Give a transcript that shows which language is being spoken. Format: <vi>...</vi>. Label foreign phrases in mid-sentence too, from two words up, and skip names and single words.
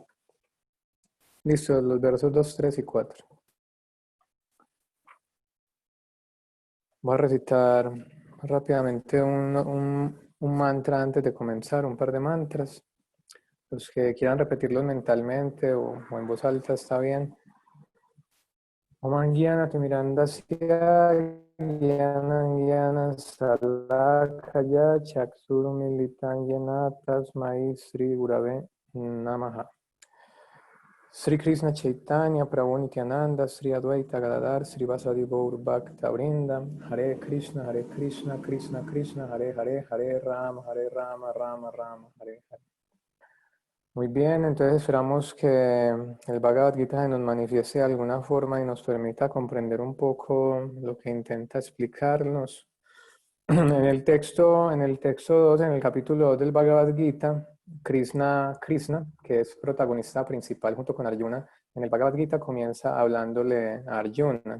<es>Listo, los versos 2, 3 y 4. Voy a recitar rápidamente un mantra antes de comenzar, un par de mantras. Los que quieran repetirlos mentalmente o en voz alta está bien.</es> <sa>Om Gyana Timirandasya Gyana Gyana Salakaya Chakshuru Militan Yena Tasmai Sri Gurave Namaha. Sri Krishna Chaitanya Prabhu Nityananda Sri Advaita Gadadhar Sri Vasadi Gaur Bhakta Vrinda Hare Krishna Krishna Krishna Hare Hare Hare Rama Rama Rama Hare Hare.</sa> <es>Muy bien, entonces esperamos que el Bhagavad Gita nos manifieste de alguna forma y nos permita comprender un poco lo que intenta explicarnos. En el texto 2, en el capítulo 2 del Bhagavad Gita, Krishna, que es protagonista principal junto con Arjuna, en el Bhagavad Gita comienza hablándole a Arjuna.</es>